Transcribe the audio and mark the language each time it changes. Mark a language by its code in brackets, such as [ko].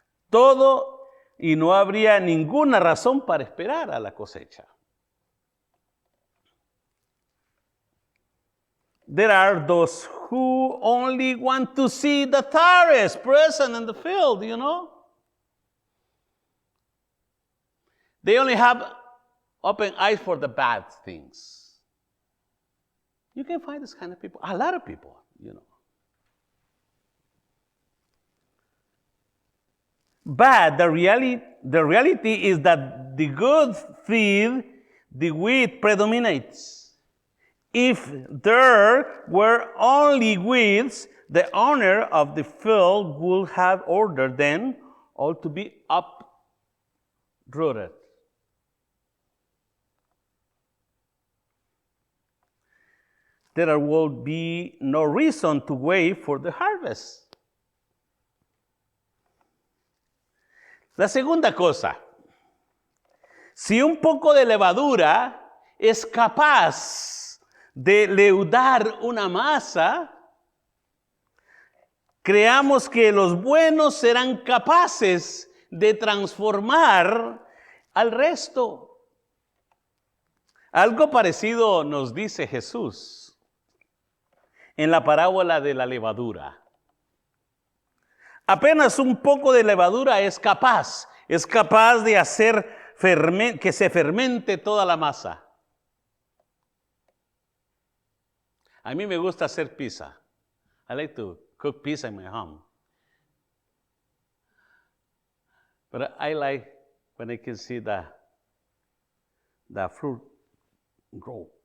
[es] Todo, y no habría ninguna razón para esperar a la cosecha. [en] There are those who only want to see the tares present in the field, you know. They only have open eyes for the bad things. You can find this kind of people, a lot of people, you know. But the reality is that the good seed, the wheat predominates. If there were only weeds, the owner of the field would have ordered them all to be uprooted. There will be no reason to wait for the harvest. [es] La segunda cosa, si un poco de levadura es capaz de leudar una masa, creamos que los buenos serán capaces de transformar al resto. Algo parecido nos dice Jesús en la parábola de la levadura. Apenas un poco de levadura es capaz de hacer que se fermente toda la masa. A mí me gusta hacer pizza. [en] I like to cook pizza in my home. But I like when I can see the fruit grow.